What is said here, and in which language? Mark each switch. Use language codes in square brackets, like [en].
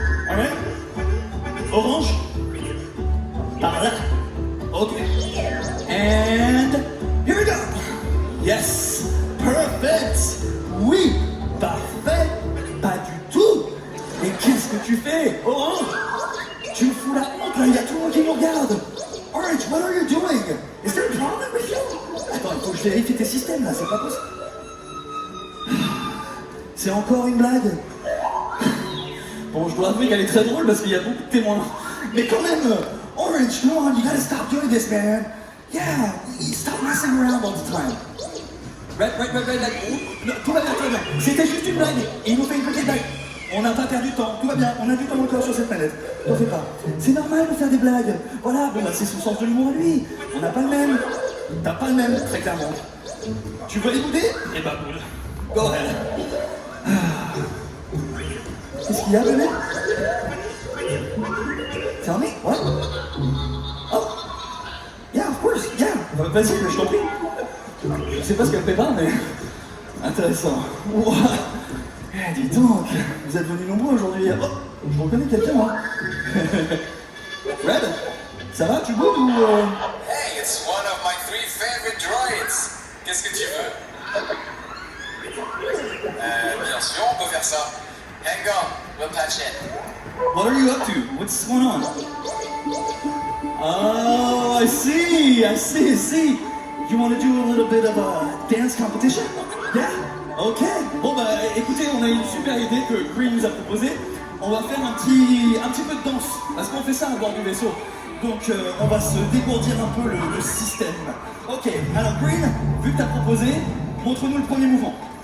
[en] Alright? Orange? [fr] Par là. [en] Ok. And here we go. Yes. Perfect. [fr] Oui. Parfait. Pas du tout. Mais qu'est-ce que tu fais, Orange? Tu me fous la honte, là, il y a tout le monde qui nous regarde. [en] Orange, what are you doing? Is there a problem with you? [fr] Attends, il faut que je vérifie tes systèmes là, c'est pas possible. C'est encore une blague. Bon, je dois avouer qu'elle est très drôle parce qu'il y a beaucoup de témoins. Mais quand même, [en] Orange, come on, you gotta stop doing this, man. Yeah, stop messing around all the time. [fr] Red, non, tout va bien. C'était juste une blague. Et il nous fait une petite blague. On n'a pas perdu de temps, tout va bien, on a du temps encore sur cette planète. T'en fais pas. C'est normal de faire des blagues. Voilà, bon bah c'est son sens de l'humour à lui. On n'a pas le même. T'as pas le même, très clairement. Tu veux les bouder? Eh bah boule. [en] Go ahead. [fr] Qu'est-ce qu'il y a, bébé? [en] Tell me, what? Oh. Yeah, of course, yeah. [fr] Vas-y, je t'en prie. Je sais pas ce qu'elle prépare, mais... Intéressant. Wow. Eh, dis donc, vous êtes venus nombreux aujourd'hui. Oh, je reconnais quelqu'un, moi. Red, ça va, tu boudes ou... [en] Hey, it's one of my 3 favorite droids. [fr] Qu'est-ce que tu veux? Bien sûr, on peut faire ça. [en] Hang on, we'll patch in. What are you up to? What's going on? Oh, I see. You want to do a little bit of a dance competition? Yeah? Ok. [fr] Bon bah écoutez, on a une super idée que Green nous a proposée. On va faire un petit peu de danse. Parce qu'on fait ça à bord du vaisseau. Donc on va se dégourdir un peu le système. Ok, alors Green, vu que tu as proposé, montre-nous le premier mouvement.